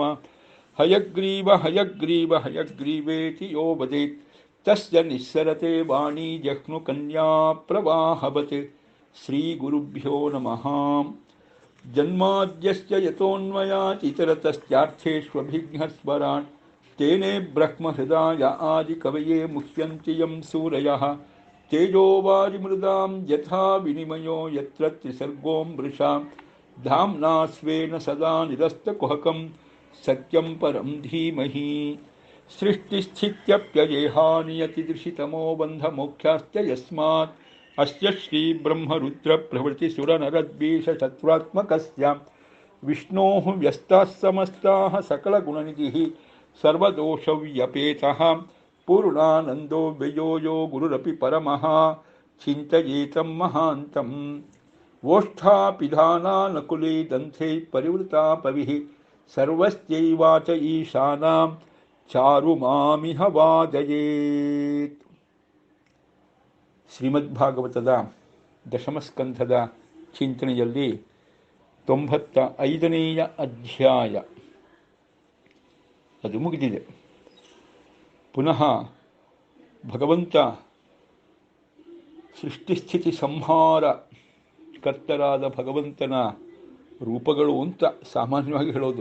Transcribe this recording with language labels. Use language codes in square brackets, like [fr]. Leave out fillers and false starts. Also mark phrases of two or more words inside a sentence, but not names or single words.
[sa] ಹಯಗ್ರೀವ ಹಯಗ್ರೀವ ಹಯಗ್ರೀವೇತಿ ಯೋ ವದೇತ್ ತಸ್ಯ ನಿಸ್ಸರತೆ ವಾಣಿ ಜಹ್ನು ಕನ್ಯಾ ಪ್ರವಾಹವತ್. ಶ್ರೀಗುರುಭ್ಯೋ ನಮಃ. ಜನ್ಮಾದ್ಯಸ್ಯ ಯತೋನ್ಮಯಾತ್ ಇತರತಶ್ಚಾರ್ಥೇಷ್ವಭಿಘ್ನಸ್ವರಾನ್ ತೇನೇ ಬ್ರಹ್ಮಹೃದಾಯ ಆದಿಕವಯೇ ಮುಹ್ಯಂತಿ ಯಂ ಸೂರಯಃ. ತೇಜೋವಾರಿಮೃದಾಂ ಯಥಾ ವಿನಿಮಯೋ ಯತ್ರ ತ್ರಿಸರ್ಗೋ ಮೃಷಾ. ಧಾಮ್ನಾ ಸ್ವೇನ ಸದಾ ನಿರಸ್ತಕುಹಕಂ ಸತ್ಯಂ ಪರಂ ಧೀಮಹಿ. ಸೃಷ್ಟಿಸ್ಥಿತ್ಯಪ್ಯಯೇಹಾನಿಯತಿದೃಶಿತಮೋ ಬಂಧಮೋಕ್ಷಾಶ್ಚ ಯಸ್ಮಾತ್ ಅಸ್ಯ ಶ್ರೀ ಬ್ರಹ್ಮರುದ್ರಪ್ರಭೃತಿಸುರನರದ್ವೀಷಶತ್ರುತ್ಮಕಸ್ಯ ವಿಷ್ಣೋಃ ವ್ಯಸ್ತಾಃ ಸಮಸ್ತಾಃ ಸಕಲಗುಣನಿಧಿಃ ಸರ್ವದೋಷವ್ಯಪೇತಃ ಪೂರ್ಣಾನಂದೋ ವ್ಯಯೋ ಯೋ ಗುರುರಪಿ ಪರಮಃ ಚಿಂತಯೇತಂ ಮಹಾಂತಂ. ಓಷ್ಠಾಪಿಧಾನಾನಕುಲೇ ದಂಥೇ ಪರಿವೃತಾಪವಿಃ ಸರ್ವಸ್ಯೈವಾಚ ಈಶಾನಾಂ ಚಾರುಮಾಮಿಹ ವಾದಯೇತ್. [kn] ಶ್ರೀಮದ್ಭಾಗವತದ ದಶಮಸ್ಕಂಧದ ಚಿಂತನೆಯಲ್ಲಿ 95ನೇಯ ಅಧ್ಯಾಯ ಅದು ಮುಗಿದಿದೆ. ಪುನಃ ಭಗವಂತ ಸೃಷ್ಟಿಸ್ಥಿತಿ ಸಂಹಾರ ಕರ್ತರಾದ ಭಗವಂತನ ರೂಪಗಳು ಅಂತ ಸಾಮಾನ್ಯವಾಗಿ ಹೇಳೋದು.